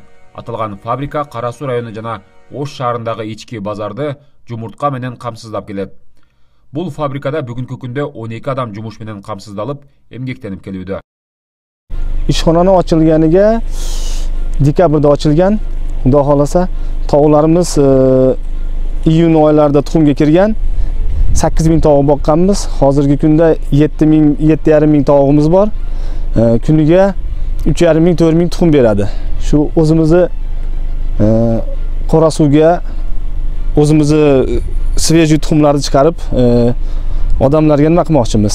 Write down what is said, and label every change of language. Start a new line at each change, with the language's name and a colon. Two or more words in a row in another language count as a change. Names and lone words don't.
Kyrgyz: Аталган фабрика Кара Суу району жана Ош шаарындагы ички базарды жумуртка менен камсыздап келет. Бул фабрикада бүгүнкү күндө 12 адам жумуш менен камсыздалып, эмгектенип келүүдө. Ишкананы ачылганыга декабрда ачылган.
Uzbek: Xudo xolasa tovuqlarimiz iyun oylarida tuxumga kirgan. 8000 tovuq boqqanmiz. Hozirgi kunda 7,5 ming tovuqimiz bor. Kuniga 3,5 ming 4 ming tuxum beradi. Shu o'zimizni Qora suvga o'zimizni svejiy tuxumlarni chiqarib odamlarga nima qilmoqchimiz.